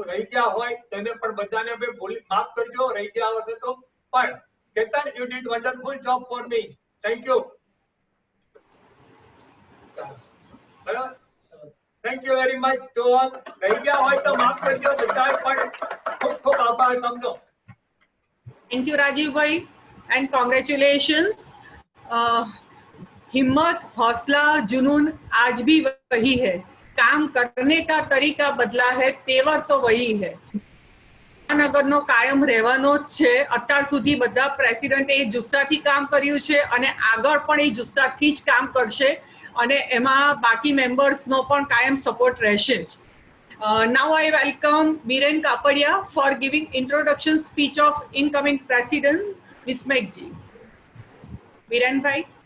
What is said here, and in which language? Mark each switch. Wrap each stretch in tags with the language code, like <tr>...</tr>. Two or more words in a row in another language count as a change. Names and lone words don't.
<gu>રહી ગયા હોય તેને પણ બધાને માફ કરજો રહી ગયા હશે તો.</gu> <en>પણ કેતન, you did wonderful job for me thank you. બરાબર, thank you very much to all.</en> <gu>રહી ગયા હોય તો માફ કરજો બધાએ પણ ખૂબ ખૂબ આભાર તમનો.</gu> <en>thank you Rajiv bhai and congratulations.</en> <hi>हिम्मत, हौसला, जुनून आज भी वही है. काम करने का तरीका बदला है, तेवर तो वही है.</hi> <gu>નગરનો કાયમ રહેવાનો જ છે. અત્યાર સુધી બધા પ્રેસિડેન્ટ એ જુસ્સાથી કામ કર્યું છે અને આગળ પણ એ જુસ્સાથી જ કામ કરશે અને એમાં બાકી મેમ્બર્સનો પણ કાયમ સપોર્ટ રહેશે જ.</gu> <en>Now I welcome Viren Kapadia for giving introduction speech of incoming President Vismek ji. Viren bhai.</en>